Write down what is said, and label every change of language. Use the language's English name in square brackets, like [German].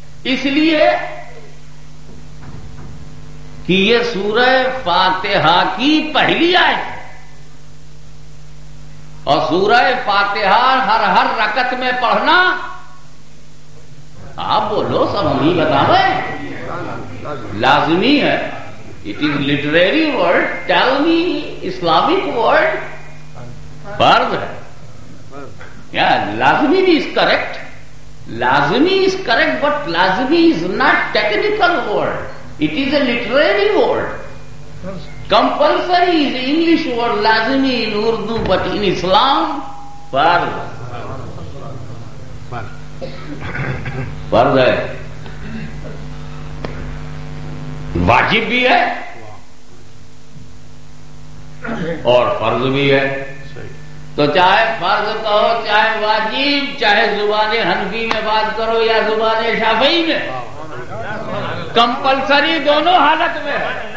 [Urdu] اس لیے کہ یہ سورہ فاتحہ کی پہلی آیت ہے, اور سورہ فاتحہ ہر رکعت میں پڑھنا, آپ بولو سب ہم ہی بتا رہے ہیں, لازمی ہے. [English] it is literary word, tell me Islamic word, [Urdu] فرض ہے. لازمی بھی [English] Is correct. Lazimi is correct, but lazimi is not technical word. It is a literary word. Compulsory is English word, lazimi in Urdu, but in Islam, farz. [Urdu] Farz ہے, واجب بھی ہے اور فرض بھی ہے. تو چاہے فرض کہو, چاہے واجب, چاہے زبان حنفی میں بات کرو یا زبان شافعی میں, کمپلسری دونوں حالت میں ہے.